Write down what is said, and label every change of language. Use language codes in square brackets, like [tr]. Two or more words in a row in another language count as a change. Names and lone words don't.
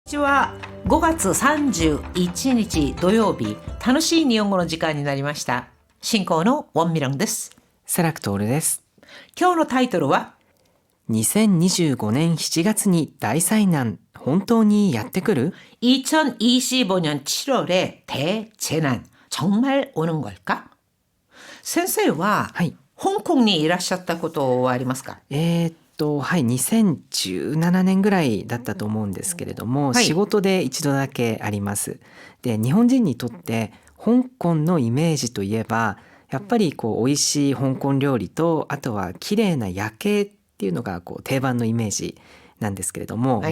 [ja] こんにちは。5月31日土曜日、楽しい日本語の時間になりました。進行のウォンミランです。セラクトールです。今日のタイトルは 2025年7月に大災難、本当にやってくる？ [ko] 2025년 7월에 대재난 정말 오는 걸까? [ja] 先生は、はい。香港にいらっしゃったことはありますか？はい、2017年ぐらいだったと思うんですけれども、はい仕事で一度だけあります。で、日本人にとって香港のイメージといえば、やっぱり美味しい香港料理と、あとは綺麗な夜景っていうのが定番のイメージなんですけれども、